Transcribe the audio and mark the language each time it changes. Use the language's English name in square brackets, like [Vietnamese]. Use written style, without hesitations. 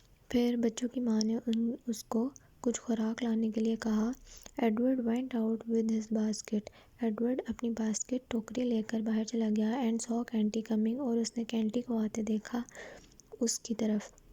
[Urdu] پھر بچوں کی ماں نے اس کو کچھ خوراک لانے کے لیے کہا. [English] Edward went out with his basket. [Urdu] Edward اپنی باسکٹ ٹوکری لے کر باہر چلا گیا. [English] And saw Canty coming. [Urdu] اور اس نے کینٹی کو آتے دیکھا اس کی طرف.